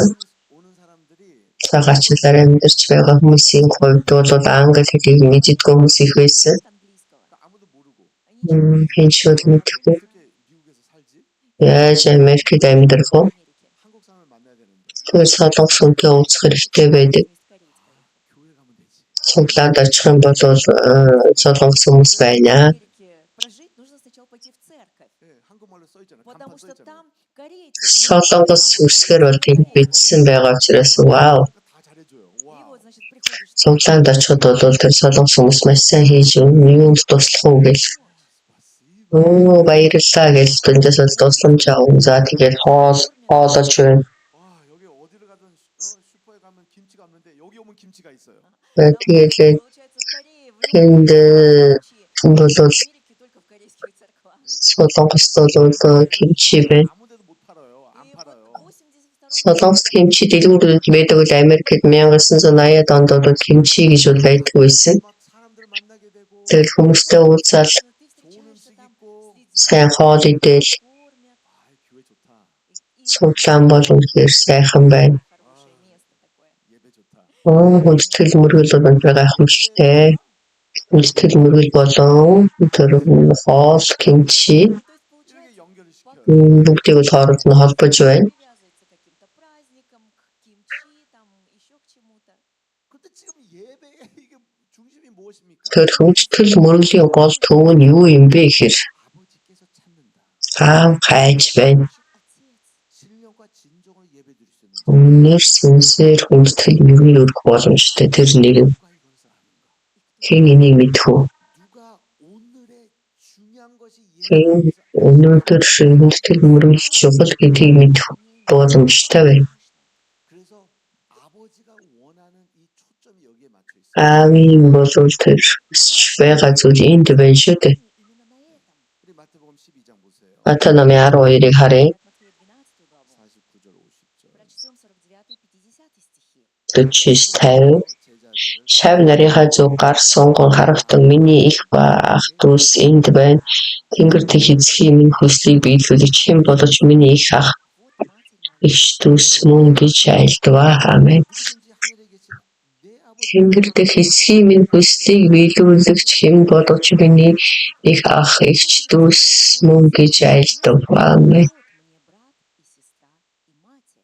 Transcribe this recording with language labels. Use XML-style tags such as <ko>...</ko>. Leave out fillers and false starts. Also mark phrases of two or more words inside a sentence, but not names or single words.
<ko>오는 사람들이</ko> <mn>Цагаачлаар амьдарч байгаа хүмүүсийн хувьд бол англи хэлийг мэддэггүй хүмүүс их байсан.</mn> <ru>английского.</ru> <ko>아무도 모르고</ko> <mn>Хин шууд мэдхгүй.</mn> <ko>어떻게 미국에서 살지?</ko> <mn>Яаж Америкт амьдрах вэ?</mn> <ko>한국 사람을 만나야 되는데</ko> <mn>Тэр солонгос хүнтэй уулзах хэрэгтэй байдаг.</mn> <ko>교회 가면 되지.</ko> <mn>Цуглаанд очих юм бол солонгос хүмүүс байна.</mn> <ru>В Америке прожить нужно сначала пойти в церковь.</ru> <ko>예, 한국말로 써 있잖아요.</ko> <ru>Потому</ru> <ko>간판 써</ko> <ru>что</ru> <ko>있잖아요.</ko> <ru>там корейцы.</ru> <mn>Солонгос үсгээр бол тийм бичсэн байгаа учраас вау.</mn> <ko>다 잘해줘요.</ko> <ru>И</ru> <ko>와.</ko> <ru>вот, значит, приходишь.</ru> <mn>Цуглаанд очиход бол тэр солонгос хүмүүс маш сайн хийж юунд туслах уу гэж баярлалаа гэж дүндээс бол тусламж авах. За тэгээд хоолож байна.</mn> <ko>와, 여기 어디를 가든 슈퍼에 가면 김치가 없는데 여기 오면 김치가 있어요.</ko> <mn>Тэгээд</mn> <ru>Получается, в Корее, в</ru> <mn>тэнд бол</mn> <ru>в Америке только в корейских церквах.</ru> <mn>солонгост бол кимчи байна.</mn> <ko>아무 데도 못 팔아요. 안</ko> <ru>И</ru> <ko>팔아요.</ko> <ru>вот 82</ru> <mn>Солонгос кимчи дэлгүүрүүд байдаг бол Америкт 1980-ад онд бол кимчи гэж бол байдаг байсан.</mn> <ko>막 사람들 만나게 되고</ko> <mn>Тэгэл хүмүүстэй уулзаал</mn> <ru>ты</ru> <ko>좋은</ko> <ru>встречаешься</ru> <ko>음식</ko> <ru>там</ru> <ko>있고</ko> <ru>с</ru> <mn>сайн хоол идэл</mn> <ru>кормят.</ru> <ko>아, 교회 좋다.</ko> <ru>И</ru> <mn>суглаан бол үнэхээр сайхан байна.</mn> <ru>хорошее место такое.</ru> <ko>예배 좋다.</ko> <mn>Хүндэтгэл мөргөл бол гайхамшигтай. Хүндэтгэл мөргөл болон тэр хоол кимчи</mn> <ru>То есть, получается,</ru> <ko>이렇게 연결을 시켜요.</ko> <mn>бүгдийг бол хооронд нь холбож байна.</mn> <ru>привязывается к каким-то праздникам, к кимчи, там еще к чему-то.</ru> <ko>근데 지금 예배의 이게 중심이 무엇입니까?</ko> <mn>Тэр хүндэтгэл мөргөлийн гол төв нь юу юм бэ гэхээр</mn> <ko>아버지께서 찾는다.</ko> <mn>аав хайж байна.</mn> <ru>Ищет отец.</ru> <ko>신령과 진정으로 예배드릴 수 있는 자.</ko> <mn>Үнээр сүнсээр хүндэтгэл мөргөл өргөх боломжтой. Тэр нэг нь</mn> <ko>누가 이것을 아는가?</ko> <mn>хэн энийг мэдэх вэ?</mn> <ko>누가 오늘의 중요한 것이</ko> <mn>Хэн</mn> <ko>예배인 것을</ko> <mn>өнөөдөр хүндэтгэл мөргөл чухал гэдгийг мэдэх боломжтой байна.</mn> <ko>그래서 아버지가 원하는 이 초점이 여기에 맞춰 있어요.</ko> <mn>Аавын бол тэр хүсэж байгаа зүйл энд байна шүү дээ.</mn> <ru>Именно на этом.</ru> <ko>우리 마태복음 12장 보세요.</ko> <mn>Матай номын 12-ыг харъя.</mn> <ru>Матфея 12 главу.</ru> <ko>49절 50절.</ko> <ru>Прочтем 49-50 стихи. 49-50</ru> <ko>제자들을</ko> <mn>Шав нарийнхаа зүг гар сунган харагдан миний их ба ах дүүс энд байна. Тэнгэр дэх эзхийн минь хүслийг биелүүлж хэн болож миний их ах</mn> <ru>Вот матерь моя.</ru> <mn>их дүүс мөн гэж айлдваа. Аамен.</mn> <ko>누구든지 하늘에 계신 내 아버지</ko> <mn>Тэнгэр дэх эзхийн минь хүслийг биелүүлж хэн болож миний их ах их дүүс мөн гэж айлдваа. Аамен.</mn> <ru>Вот мне брат и сестра и матерь.</ru>